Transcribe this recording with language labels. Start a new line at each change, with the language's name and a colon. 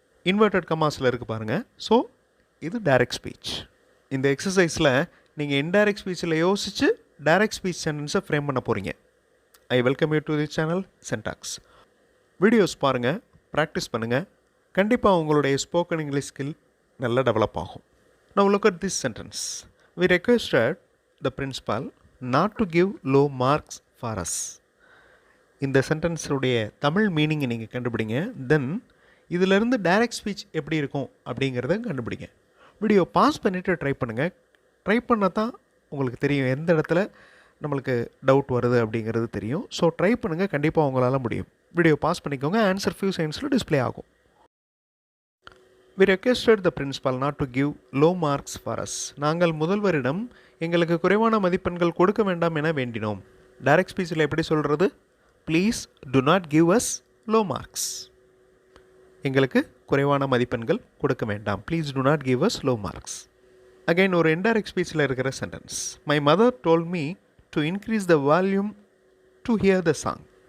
Tamil: Inverted கமாஸில் இருக்குது பாருங்கள். So இது டைரக்ட் ஸ்பீச். இந்த எக்ஸசைஸில் நீங்கள் இன்டைரக்ட் ஸ்பீச்சில் யோசித்து டைரக்ட் ஸ்பீச் சென்டென்ஸை ஃப்ரேம் பண்ண போகிறீங்க.
English: I welcome you to the channel Syntax.
Tamil: Videos பாருங்கள், ப்ராக்டிஸ் பண்ணுங்கள். கண்டிப்பாக உங்களுடைய ஸ்போக்கன் இங்கிலீஷ் ஸ்கில் நல்லா டெவலப் ஆகும்.
English: Now look at this sentence. We requested the principal not to give low marks for us.
Tamil: இந்த சென்டென்ஸுடைய தமிழ் மீனிங்கை நீங்கள் கண்டுபிடிங்க. தென் இதிலிருந்து டைரக்ட் ஸ்பீச் எப்படி இருக்கும் அப்படிங்கிறத கண்டுபிடிங்க. வீடியோ பாஸ் பண்ணிவிட்டு ட்ரை பண்ணுங்கள். ட்ரை பண்ணால் தான் உங்களுக்கு தெரியும் எந்த இடத்துல நம்மளுக்கு டவுட் வருது அப்படிங்கிறது தெரியும். ஸோ ட்ரை பண்ணுங்கள், கண்டிப்பாக உங்களால் முடியும். வீடியோ பாஸ் பண்ணிக்கோங்க. ஆன்சர் ஃபியூ செகண்ட்ஸில் டிஸ்பிளே ஆகும்.
English: We requested the principal not to give low marks for us.
Tamil: நாங்கள் முதல்வரிடம் எங்களுக்கு குறைவான மதிப்பெண்கள் கொடுக்க வேண்டாம் என வேண்டினோம். டைரக்ட் ஸ்பீச்சில் எப்படி சொல்கிறது?
English: Please do not give us low marks.
Tamil: எங்களுக்கு குறைவான மதிப்பெண்கள் கொடுக்க வேண்டாம்.
English: Please do not give us low marks.
Tamil: Again ஒரு இன்டைரக்ட் ஸ்பீச்சில் இருக்கிற sentence.
English: My mother told me to increase the volume to hear the song.